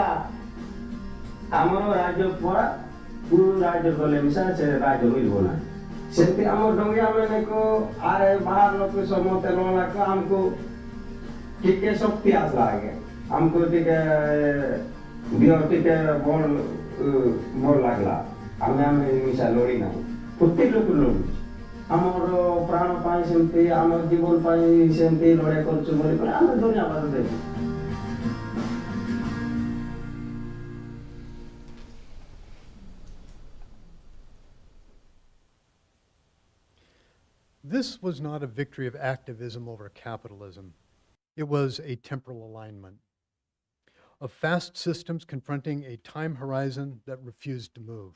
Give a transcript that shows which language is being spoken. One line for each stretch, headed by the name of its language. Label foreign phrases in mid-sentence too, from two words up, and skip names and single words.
Odia: ଆମର ରାଜ୍ୟ ପରା କୋଉ ରାଜ୍ୟ ଗଲେ ମିଶା ସେ ରାଜ୍ୟ ମିଳିବ ନାହିଁ ସେମିତି ଆମ ଡଙ୍ଗିଆ ମାନଙ୍କୁ ଆରେ ବାହାର ଲୋକ ସମସ୍ତେ ରହିଲାକୁ ଆମକୁ ଟିକେ ଶକ୍ତି ଆସିଲା ଆଜ୍ଞା ଆମକୁ ଟିକେ ଦେହ ଟିକେ ଭଲ ଲାଗିଲା ଆମେ ମିଶା ଲଢ଼ି ନାହିଁ ପ୍ରତ୍ୟେକ ଲୋକ ଲଢ଼ୁଛି ଆମର ପ୍ରାଣ ପାଇଁ ସେମିତି ଆମ ଜୀବନ ପାଇଁ ସେମିତି ଲଢ଼ାଇ କରୁଛୁ ବୋଲି ଆମେ ଧନ୍ୟବାଦ ଦେବୁ
English: This was not a victory of activism over capitalism. It was a temporal alignment of fast systems confronting a time horizon that refused to move.